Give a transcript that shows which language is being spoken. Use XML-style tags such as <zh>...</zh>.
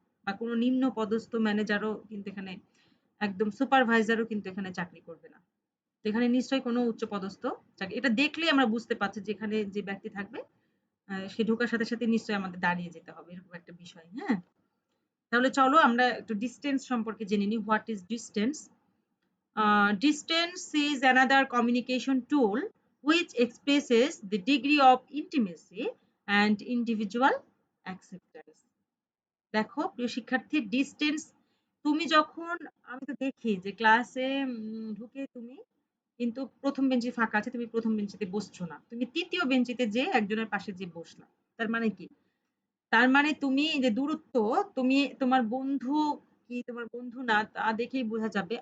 <bn>বা কোনো নিম্ন পদস্থ ম্যানেজারও কিন্তু এখানে, একদম সুপারভাইজারও কিন্তু এখানে চাকরি করবে না। তো এখানে নিশ্চয়ই কোনো উচ্চ পদস্থ চাকরি, এটা দেখলেই আমরা বুঝতে পারছি যে এখানে যে ব্যক্তি থাকবে সে ঢোকার সাথে সাথে নিশ্চয়ই আমাদের দাঁড়িয়ে যেতে হবে, এরকম একটা বিষয়। হ্যাঁ, তাহলে চলো আমরা একটু ডিস্টেন্স সম্পর্কে জেনে নিই।</bn> <en>What is distance? Distance is another communication tool which expresses the degree of intimacy and individual acceptance.</en> <bn>দেখো প্রিয় শিক্ষার্থী, ডিস্টেন্স, তুমি যখন, আমি তো দেখি যে ক্লাসে ঢুকে তুমি কিন্তু প্রথম বেঞ্চি ফাঁকা আছে, তুমি প্রথম বেঞ্চিতে বসছো না, তুমি তৃতীয় বেঞ্চিতে যে একজনের পাশে যে বসলা। তার মানে কি? তার মানে তুমি যে দূরত্ব, তুমি তোমার বন্ধু কি তোমার বন্ধু না তা দেখেই বোঝা যাবে।</bn>